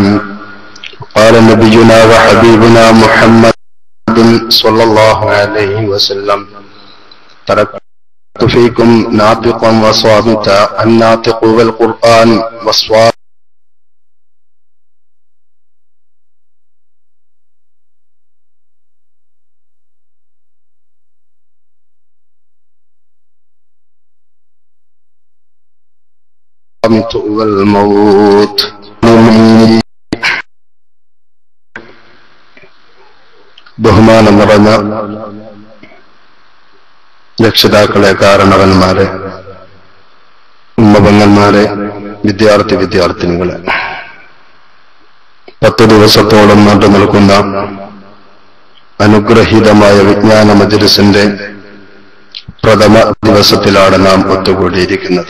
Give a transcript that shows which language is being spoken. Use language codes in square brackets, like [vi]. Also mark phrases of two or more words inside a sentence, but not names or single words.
[ar] قال نبينا وحبيبنا محمد صلى الله عليه وسلم: تركت فيكم ناطقا وصامتا، الناطق والقرآن والصامت والموت. [ml] ബഹുമാനം നിറഞ്ഞ രക്ഷിതാക്കളെ, കാരണവന്മാരെ, ഉമ്മപെങ്ങന്മാരെ, വിദ്യാർത്ഥിനികളെ, 10 ദിവസത്തോളം നീണ്ടു നിൽക്കുന്ന അനുഗ്രഹീതമായ വിജ്ഞാന മജ്‌ലിസിന്റെ പ്രഥമ ദിവസത്തിലാണ് നാം ഒത്തുകൂടിയിരിക്കുന്നത്.